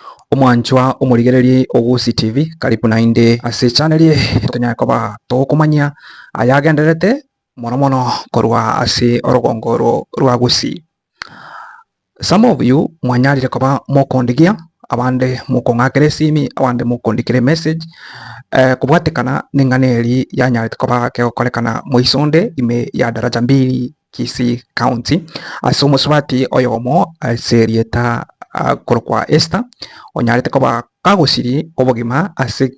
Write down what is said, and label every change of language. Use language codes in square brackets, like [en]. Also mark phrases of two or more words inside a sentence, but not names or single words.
[guz] Omwanchwa omurigereri Gusii TV karibu na inde ase channel ye tunyakoba tokumanya ayagenderete mono korwa ase orogongoro rwa Gusii. [en] Some of you [guz] mwanyarire koba mokondigia abande mukongakire simi abande mukondikire message kubwatekana ninganeri yanyarite koba keokolekana mwisonde ime ya Daraja Mbili Kisii County ase omusubati oyomo serieta korokwa Esther onyarite koba kagusiri obogima ase